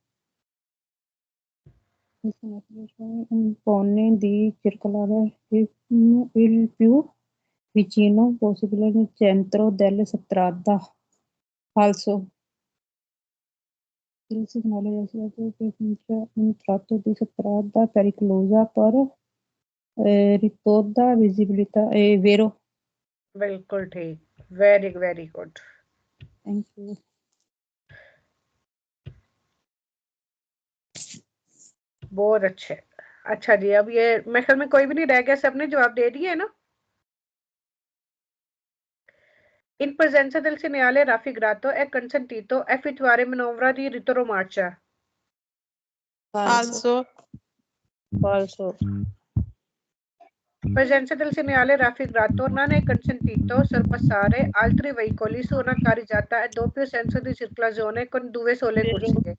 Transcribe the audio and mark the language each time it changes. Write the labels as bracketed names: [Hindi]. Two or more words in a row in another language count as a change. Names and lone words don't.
[Italian] Impone di circolare il più vicino possibile nel centro della strada. Falso. Il segnale presenta un tratto di strada pericolosa per ridotta visibilità. È vero. [Urdu] بالکل ٹھیک, [English] very very good. Thank you. [Urdu] بہت اچھے. اچھا جی، اب یہ میرے خیال میں کوئی بھی نہیں رہ گیا، سب نے جواب دے دیے نا. [Italian] In presenza del segnale raffigurato è consentito effettuare manovra di retromarcia. Also. Falso. Presenza del segnale raffigurato non è consentito sorpassare altri veicoli su una carreggiata a doppio senso di circolazione con 2 sole corsie.